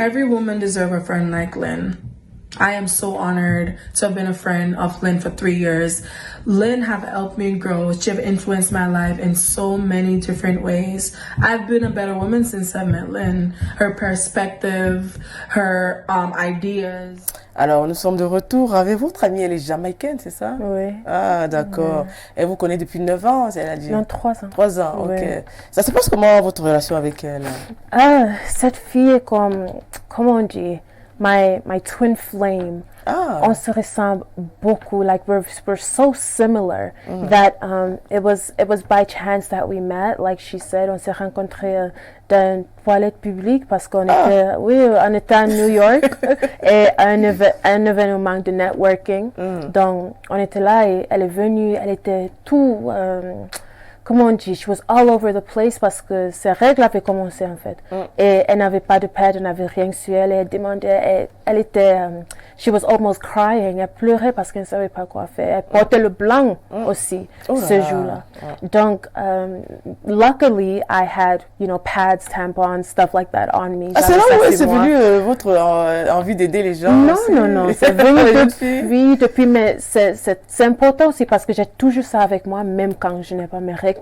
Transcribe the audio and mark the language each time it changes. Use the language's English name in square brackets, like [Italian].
[English] Every woman deserves a friend like Lynn. I am so honored to have been a friend of Lynn for 3 years. Lynn have helped me grow. She have influenced my life in so many different ways. I've been a better woman since I met Lynn. Her perspective, her ideas. [French] Alors, nous sommes de retour avec votre amie. Elle est jamaïcaine, c'est ça? Oui. Ah, d'accord. Elle vous connaît depuis 9 ans, elle a dit? Non, 3 ans. 3 ans, oui. Ok. Ça se passe comment, votre relation avec elle? Ah, cette fille est comme, comment on dit? [English] My twin flame. Ah. [French] On se ressemble beaucoup. [English] Like we're so similar that it was by chance that we met. Like she said, [French] on s'est rencontrés dans une toilette publique parce qu'on était, on était à New York et un événement de networking. Donc on était là et elle est venue. Elle était tout. Comment on dit, [English] she was all over the place [French] parce que ses règles avaient commencé en fait. Et elle n'avait pas de pad, elle n'avait rien sur elle. Elle demandait, elle était, [English] she was almost crying. [French] Elle pleurait parce qu'elle ne savait pas quoi faire. Elle portait le blanc aussi ce jour-là. [English] Donc, luckily, I had, pads, tampons, stuff like that on me. [French] Ah, c'est là où c'est venu votre envie d'aider les gens? Non, c'est venu depuis, mais c'est important aussi parce que j'ai toujours ça avec moi, même quand je n'ai pas mes règles.